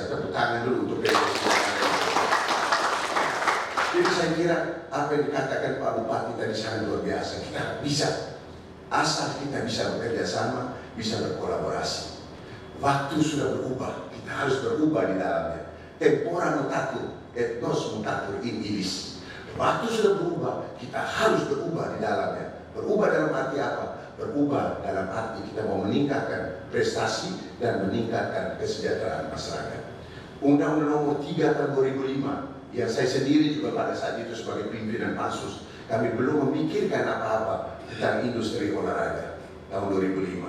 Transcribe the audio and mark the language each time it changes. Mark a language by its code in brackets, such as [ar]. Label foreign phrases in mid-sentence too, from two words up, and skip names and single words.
[id] Tepuk tangan dulu untuk PSSI. Jadi saya kira apa yang dikatakan Pak Bupati tadi sangat luar biasa. Kita bisa, asal kita bisa bekerja sama, bisa berkolaborasi. Waktu sudah berubah, kita harus berubah di dalamnya. [la] Tempora mutatur, et nos mutatur in illis. [id] Waktu sudah berubah, kita harus berubah di dalamnya. Berubah dalam arti apa? Berubah dalam arti kita mau meningkatkan prestasi dan meningkatkan kesejahteraan masyarakat. Undang-Undang Nomor 3 tahun 2005 yang saya sendiri juga pada saat itu sebagai pimpinan Pansus, kami belum memikirkan apa-apa tentang industri olahraga tahun 2005.